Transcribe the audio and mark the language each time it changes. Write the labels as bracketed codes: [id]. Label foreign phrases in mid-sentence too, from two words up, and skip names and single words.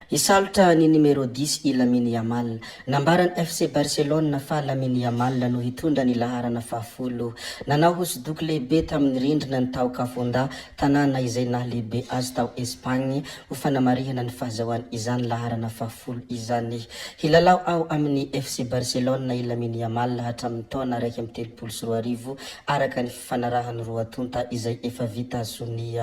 [mg] Isalta ni numero 10 i Lamine Yamal. Nambaran FC Barcelona fa Lamine Yamal no hitondra ny laharana fahafolo. Nanao hosodoko lehibe tamin'ny rindrina ny tao Kafunda, tanàna izay nahalehibe azy tao Espagne ho fanamarihana ny fahazahoany izany laharana fahafolo izany. Hilalao ao amin'ny FC Barcelona i Lamine Yamal hatramin'ny taona 2023 araka ny fifanarahany roa tonta izay efa vita sonia.